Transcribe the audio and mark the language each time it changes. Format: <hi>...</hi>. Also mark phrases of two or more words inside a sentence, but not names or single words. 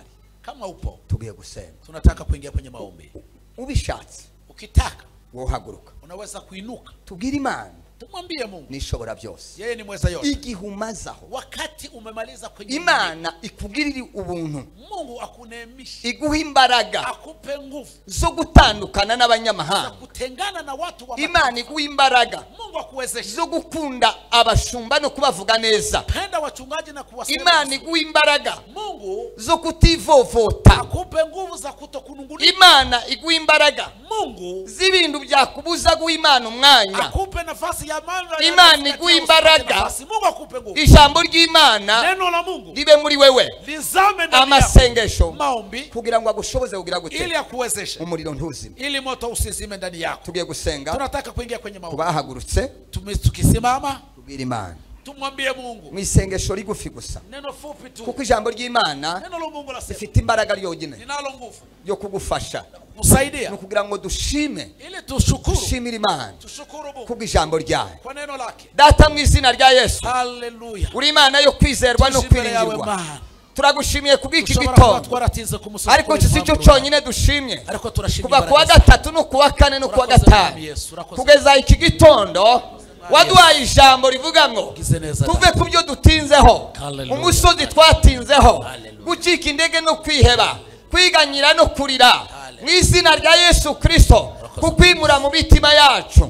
<sw>kama upo,</sw> <rw>tugiye gusenga,</rw> <sw>tunataka kuingia kwenye maombi.</sw> <rw>ubishatse,</rw> <sw>ukitaka</sw> <rw>wohaguruka,</rw> <sw>unaweza kuinuka,</sw> <rw>tubwire Imana,</rw> <sw>tumwambie Mungu</sw> <rw>nishobora byose,</rw> <sw>yeye ni mweza yote.</sw> <rw>igihumazaho,</rw> <sw>wakati umemaliza kwenye</sw> <rw>Imana ikugirira ubuntu,</rw> <sw>Mungu akuneemisha,</sw> <rw>iguha imbaraga,</rw> <sw>akupe nguvu</sw> <rw>zo gutandukana n'abanyamahanga,</rw> <sw>kutengana na watu wa</sw> <rw>Imana iguha imbaraga,</rw> <sw>Mungu akuwezesha</sw> <rw>zo gukunda abashumba no kubavuga neza,</rw> <sw>penda wachungaji na kuwasema.</sw> <rw>Imana iguha imbaraga</rw> <sw>Mungu</sw> <rw>zo kutivovota,</rw> <sw>akupe nguvu za kutokunungulia.</sw> <rw>Imana iguha imbaraga</rw> <sw>Mungu</sw> <rw>z'ibintu byakubuza guha Imana umwanya,</rw> <sw>akupe nafasi ya maana.</sw> <rw>Imana iguha imbaraga,</rw> <sw>Mungu akupe nguvu,</sw> <rw>ijambo ry'Imana</rw> <sw>neno la Mungu</sw> <rw>libe muri wewe,</rw> <sw>lizame ndani</sw> <rw>amasengesho,</rw> <sw>maombi,</sw> <rw>kugira ngo agushoboze kugira gute,</rw> <sw>ili akuwezeshe</sw> <rw>umuriro ntuzime,</rw> <sw>ili moto usizime ndani yako.</sw> <rw>tugiye gusenga,</rw> <sw>tunataka kuingia kwenye maombi.</sw> <rw>tubahagurutse,</rw> <sw>tukisimama</sw> <rw>tubwire Imana</rw> <sw>tumwambie Mungu</sw> <rw>mu isengesho rigufi gusa,</rw> <sw>neno fupi tu,</sw> <rw>kuko ijambo ry'Imana</rw> <sw>neno la Mungu lasema</sw> <rw>rifite imbaraga ryonyine</rw> <sw>linalo nguvu</sw> <rw>yo kugufasha,</rw> <sw>kusaidia,</sw> <rw>kugira ngo dushime,</rw> <sw>ili tushukuru,</sw> <rw>dushimire Imana</rw> <sw>tushukuru Mungu</sw> <rw>kubwo ijambo ryayo.</rw> <sw>kwa neno lake.</sw> <rw>Data mu izina rya Yesu, haleluya, uri Imana yo kwizerwa no kwiringirwa, turagushimiye kubw'iki gitondo, ariko iki si cyo cyonyine dushimye, kuva kuwa gatatu no kuwa kane no kuwa gatanu kugeza iki gitondo waduhaye ijambo rivuga ngo tuve ku byo dutinzeho, umusozi twatinzeho, gucika indege no kwiheba, kwiganyira no kurira, mu izina rya Yesu Kristo, kukwimura mu mitima yacu.</rw>